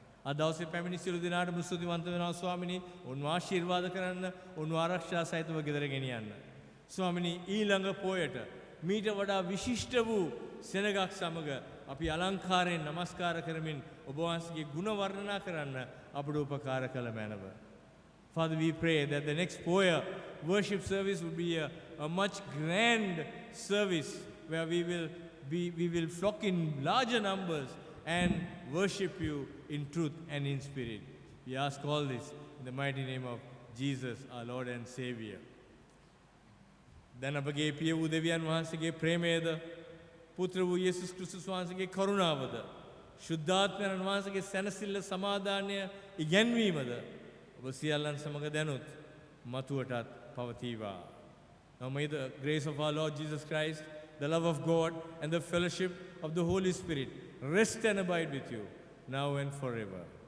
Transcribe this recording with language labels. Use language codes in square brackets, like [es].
[si] අද දවසේ පැමිණි සියලු දෙනාටම ස්තුතිවන්ත වෙනවා ස්වාමිනී. උන්ව ආශිර්වාද කරන්න, උන්ව ආරක්ෂා සහිතව ගෙදර ගෙනියන්න. ස්වාමිනී ඊළඟ පොයට මීට වඩා විශිෂ්ට වූ සෙනගක් සමග අපි අලංකාරයෙන් নমස්කාර කරමින් ඔබ වහන්සේගේ ගුණ වර්ණනා කරන්න අපට උපකාර කළ මැනව. [en] Father, we pray that the next Poya worship service will be a much grand service where we will flock in larger numbers and worship you in truth and in spirit. We ask all this in the mighty name of Jesus, our Lord and Savior. [si] දැන් අපගේ පිය වූ දෙවියන් වහන්සේගේ ප්‍රේමයද, පුත්‍ර වූ යේසුස් ක්‍රිස්තුස් වහන්සේගේ කරුණාවද, ශුද්ධාත්මයන් වහන්සේගේ සැනසෙල්ල සමාදානය ඉගැන්වීමද ඔබ සියල්ලන් සමග දැනුත් මතුවටත් පවතිවා. [en] Now may the grace of our Lord Jesus Christ, the love of God, and the fellowship of the Holy Spirit rest and abide with you now and forever.